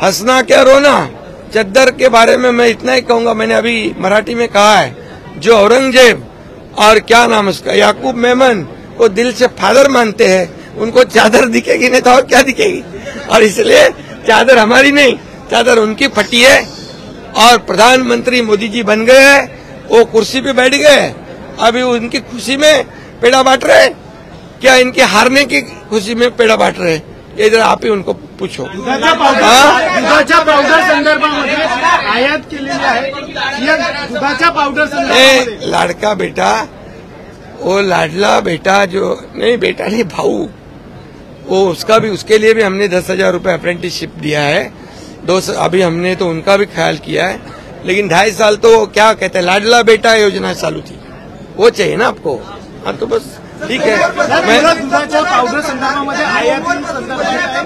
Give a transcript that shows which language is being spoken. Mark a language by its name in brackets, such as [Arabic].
[Hindi] हंसना क्या रोना। चद्दर के बारे में मैं इतना ही कहूंगा, मैंने अभी मराठी में कहा है, जो औरंगजेब और क्या नाम उसका याकूब मेमन को दिल से फादर मानते हैं, उनको चादर दिखेगी नहीं तो और क्या दिखेगी। और इसलिए चादर हमारी नहीं, चादर उनकी फटी है। और प्रधानमंत्री मोदी जी बन गए हैं, वो कुर्सी पे बैठ गए, अभी उनकी खुशी में पेड़ा बांट रहे, क्या इनके हारने की खुशी में पेड़ा बांट रहे? ये जरा आप ही उनको पूछो। [Marathi] दुधाच्या पावडर संदर्भामध्ये आयात केलेली आहे, या दुधाच्या पावडर संदर्भामध्ये [Hindi] लाडका बेटा, वो लाडला बेटा जो नहीं, बेटा नहीं भाऊ, वो उसका भी, उसके लिए भी हमने 10,000 रुपए अप्रेंटिसशिप दिया है। अभी हमने तो उनका भी ख्याल किया है, लेकिन 2.5 साल तो क्या कहते हैं, लाडला बेटा योजना चालू थी, वो चाहिए ना आपको। हाँ तो बस ठीक है। मैं [Marathi] दुधाच्या पावडर संदर्भामध्ये आयात संदर्भात